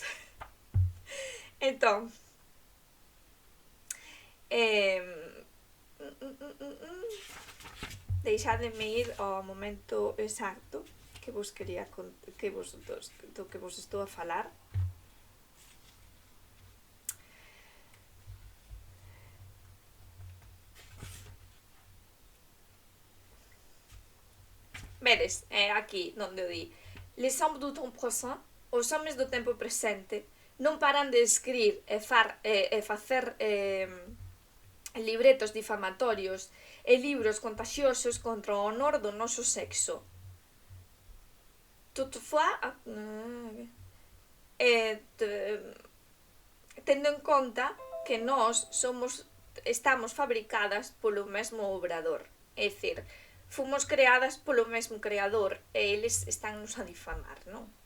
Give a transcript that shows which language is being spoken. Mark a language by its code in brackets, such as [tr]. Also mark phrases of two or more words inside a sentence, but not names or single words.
[gl] Entón, deixademe ir ao momento exacto que vos quería do que vos estou a falar. Vedes, aquí onde o di. [fr] Les hommes du temps présent, [gl] os homes do tempo presente, non paran de escribir e facer libretos difamatorios e libros contagiosos contra o honor do noso sexo. Toutefois, tendo en conta que nós estamos fabricadas polo mesmo obrador, é dicir, fomos creadas polo mesmo creador e eles están nos a difamar, non?